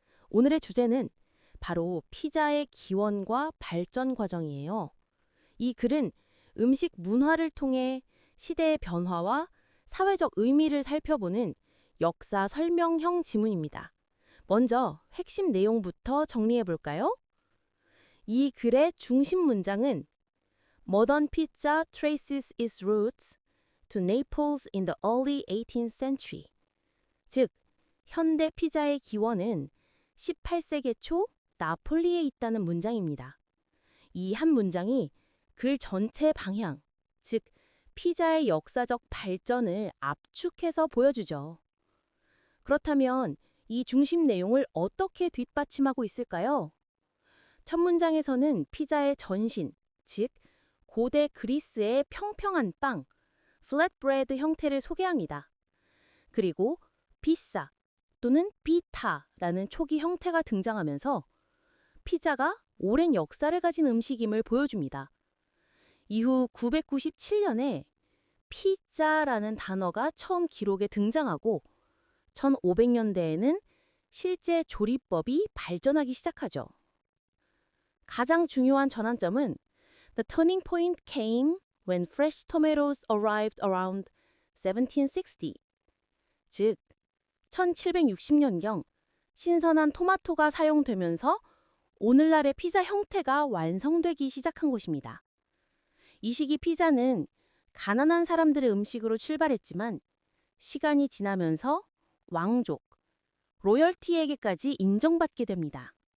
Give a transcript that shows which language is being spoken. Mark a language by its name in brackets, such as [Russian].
[Korean] 오늘의 주제는 바로 피자의 기원과 발전 과정이에요. 이 글은 음식 문화를 통해 시대의 변화와 사회적 의미를 살펴보는 역사 설명형 지문입니다. 먼저 핵심 내용부터 정리해 볼까요? 이 글의 중심 문장은 [English] Modern pizza traces its roots to Naples in the early 18th century. [Korean] 즉, 현대 피자의 기원은 18세기 초 나폴리에 있다는 문장입니다. 이 한 문장이 글 전체 방향, 즉 피자의 역사적 발전을 압축해서 보여주죠. 그렇다면 이 중심 내용을 어떻게 뒷받침하고 있을까요? 첫 문장에서는 피자의 전신, 즉 고대 그리스의 평평한 빵, 플랫브레드 형태를 소개합니다. 그리고 비싸 또는 비타라는 초기 형태가 등장하면서 피자가 오랜 역사를 가진 음식임을 보여줍니다. 이후 997년에 피자라는 단어가 처음 기록에 등장하고 1500년대에는 실제 조리법이 발전하기 시작하죠. 가장 중요한 전환점은 [English] The turning point came when fresh tomatoes arrived around 1760. [Korean] 즉, 1760년경 신선한 토마토가 사용되면서 오늘날의 피자 형태가 완성되기 시작한 것입니다. 이 시기 피자는 가난한 사람들의 음식으로 출발했지만 시간이 지나면서 왕족, 로열티에게까지 인정받게 됩니다.